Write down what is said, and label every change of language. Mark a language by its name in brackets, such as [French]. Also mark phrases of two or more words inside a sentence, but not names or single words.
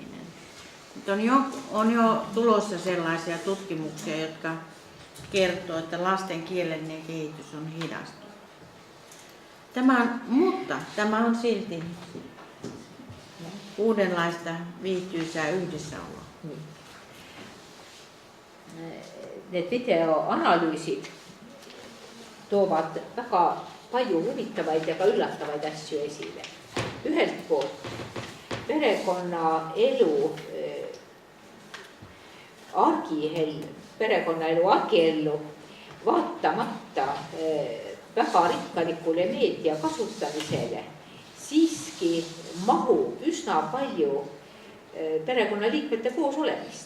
[Finnish] On jo tulossa sellaisia tutkimuksia, jotka kertoo, että lasten kielellinen kehitys on hidastunut. Mutta tämä on silti uudenlaista viihtyisää yhdessäoloa. [Estonian] Need videoanalyysit toovad väga palju huvitavaid ja ka üllatuvaid asju esile. Ühelt poolt perekonnaelu argiellu vaatamata väga rikkalikule meedia kasutamisele siiski mahub üsna palju perekonnaliikmete koos olemist.